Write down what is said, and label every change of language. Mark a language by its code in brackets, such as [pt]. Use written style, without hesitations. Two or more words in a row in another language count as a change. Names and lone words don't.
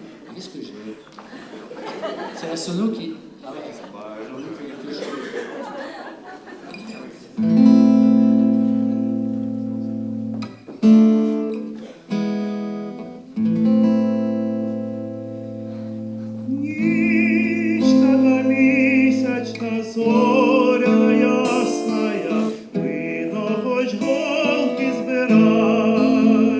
[fr] Qu'est-ce que j'ai? C'est la sono qui... Ah ouais, Jean-Luc fait quelque chose. [uk] Ніч така місячна, зоряна ясная, вино хоч голки збирай.